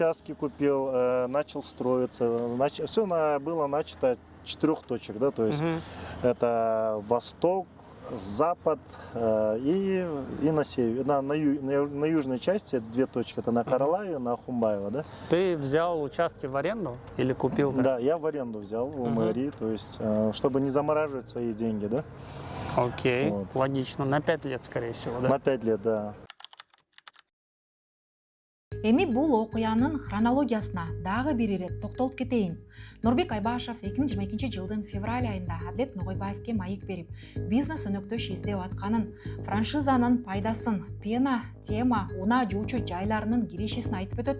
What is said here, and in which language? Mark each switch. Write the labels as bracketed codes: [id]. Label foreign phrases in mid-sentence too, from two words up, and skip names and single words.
[ru] участки купил, начал строиться. Все было начато 4 точек, да, то есть это восток, запад и на север, на южной части 2 точки, это на Каралаеве, на Ахумбаево, да. Ты взял участки в аренду или купил? Да, я в аренду взял у мэрии, то есть чтобы не замораживать свои деньги, да. Окей, Вот. логично. На 5 лет, скорее всего, да? На 5 лет, да. [ky] Эми бул окуянын хронологиясына дагы бир ирет токтолуп кетейин. Нурбек Айбашев 2022 жылдын февраль айында Адлет Ногойбаевке маек берип, бизнес өнөктөш издеп атканын, франшизанын пайдасын, Пена, Тема, Уна жуучу жайларынын кирешесин айтып өтөт.